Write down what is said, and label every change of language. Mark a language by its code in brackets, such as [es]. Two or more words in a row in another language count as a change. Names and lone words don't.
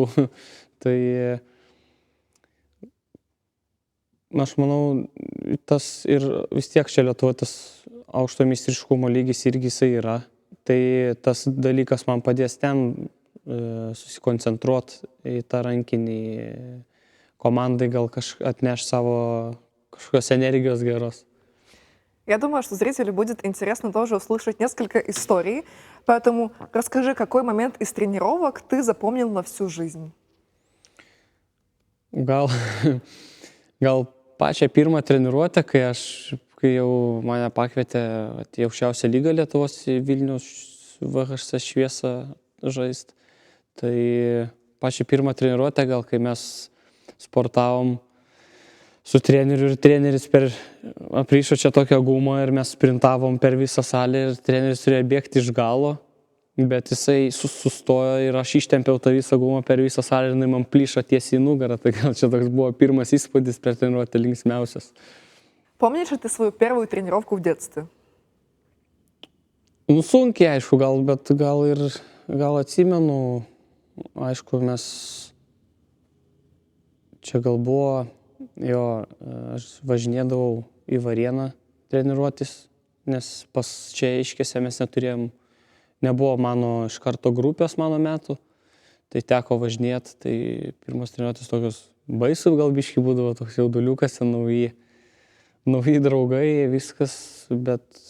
[lt] Tai aš manau, tas ir vis tiek čia Lietuvoje tas aukšto meistriškumo lygis irgi jisai yra. Tai tas dalykas man padės ten susikoncentruoti į tą rankinį, komandai gal atneš savo kažkokios energijos geros. [ru] Я думаю, что зрителю будет интересно тоже услышать несколько историй, поэтому расскажи, какой момент из тренировок ты запомнил на всю жизнь? [lt] Gal pačią pirmą treniruotę, kai jau mane pakvietė į aukščiausią lygą Lietuvos į Vilniaus VHC Šviesą žaist. Tai pačią pirmą treniruotę, gal kai mes sportavom su treneriu ir treneris aprišo čia tokią gumą ir mes sprintavom per visą salę ir treneris turėjo bėgti iš galo, bet jisai sustojo ir aš ištempiau tą visą gumą per visą salę ir jinai man plyšo tiesiai į nugarą, tai gal čia toks buvo pirmas įspūdis per treniruotę linksmiausias. [ru] Помнишь ли ты свою первую тренировку в детстве? [lt] Nu, sunkiai, aišku, bet gal atsimenu, aišku, mes čia gal buvo, aš važinėdavau į Varėną treniruotis, nes pas čia Iškėse mes nebuvo mano iš karto grupės mano metų, tai teko važinėti, tai pirmas treniruotis tokios baisų gal biškį būdavo, toks jauduliukas, nauji draugai, viskas, bet